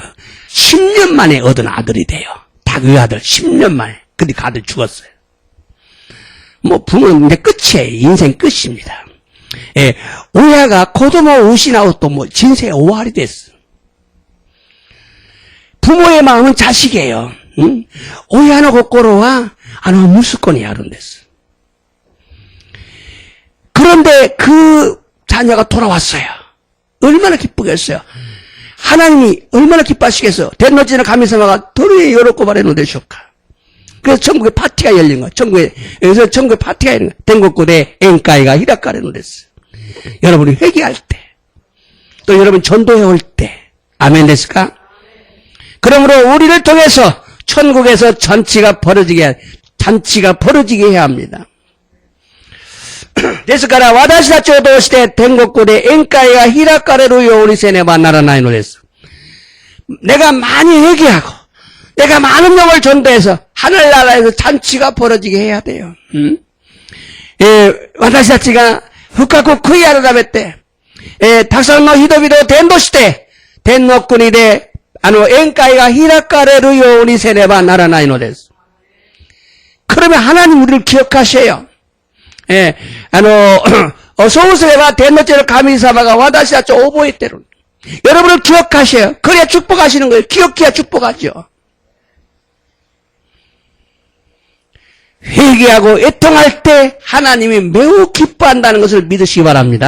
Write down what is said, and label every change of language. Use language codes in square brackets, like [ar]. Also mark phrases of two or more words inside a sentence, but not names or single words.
[ko] 10년 만에 얻은 아들이 돼요. 다 그 아들 10년 만에. 근데 그 아들 죽었어요. 부모는 이제 끝이에요. 인생 끝입니다. [ja] 親が子供を失うと人生終わりです. [ko] 부모의 마음은 자식이에요. [ja] 親の心は息子にあるんです. [ko] 그런데 그 자녀가 돌아왔어요. 얼마나 기쁘겠어요. 하나님이 얼마나 기뻐하시겠어요. [ja] 天の父の神様がどれ喜ばれるのでしょうか. [ko] 그래서 천국에 파티가 열린 거예요. 여기서 천국에 파티가 열린 거예요. [ja] 天国で宴会が開かれるのです. [ko] 여러분이 회개할 때, 또 여러분 전도해 올 때, 아멘 됐을까? 그러므로 우리를 통해서 천국에서 잔치가 벌어지게 해야 합니다. [ja] ですから私たちを通して天国で宴会が開かれるようにせねばならないのです. [ko] 내가 많이 회개하고 내가 많은 영을 전도해서 하늘나라에서 잔치가 벌어지게 해야 돼요. [ja] 私たちが深く悔い改めてたくさんの人々を伝道して天の国で宴会が開かれるようにせねばならないのです。 [ko] 그러면 하나님 우리를 기억하셔요. 예, 소우스레와 대노제를 가미사마가 와다시아 쪽 오보이때로. 여러분을 기억하셔요. 그래야 축복하시는 거예요. 기억해야 축복하죠. 회개하고 애통할 때 하나님이 매우 기뻐한다는 것을 믿으시기 바랍니다.